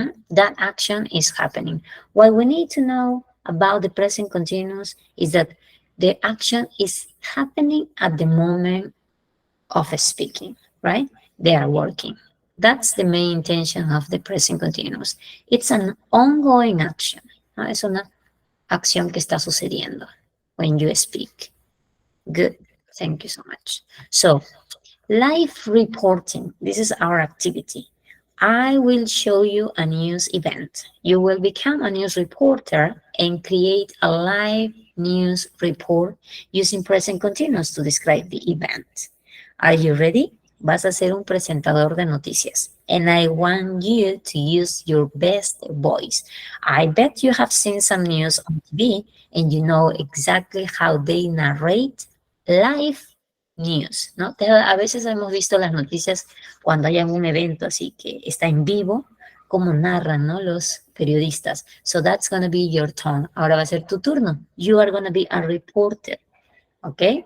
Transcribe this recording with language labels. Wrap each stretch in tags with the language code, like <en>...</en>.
<en>That action is happening. What we need to know about the present continuous is that the action is happening at the moment of speaking, right? They are working. That's the main intention of the present continuous. It's an ongoing action. ¿No?</en> <es>Es una acción que está sucediendo</es> <en>when you speak. Good. Thank you so much. So, live reporting. This is our activity. I will show you a news event. You will become a news reporter and create a live news report using present continuous to describe the event. Are you ready?</en> <es>Vas a ser un presentador de noticias.</es> <en>And I want you to use your best voice. I bet you have seen some news on TV and you know exactly how they narrate live news, ¿no?</en> <es>A veces hemos visto las noticias cuando hay algún evento así que está en vivo, como narran, ¿no? Los periodistas.</es> <en>So that's going to be your turn.</en> <es>Ahora va a ser tu turno.</es> <en>You are going to be a reporter, ¿ok?</en>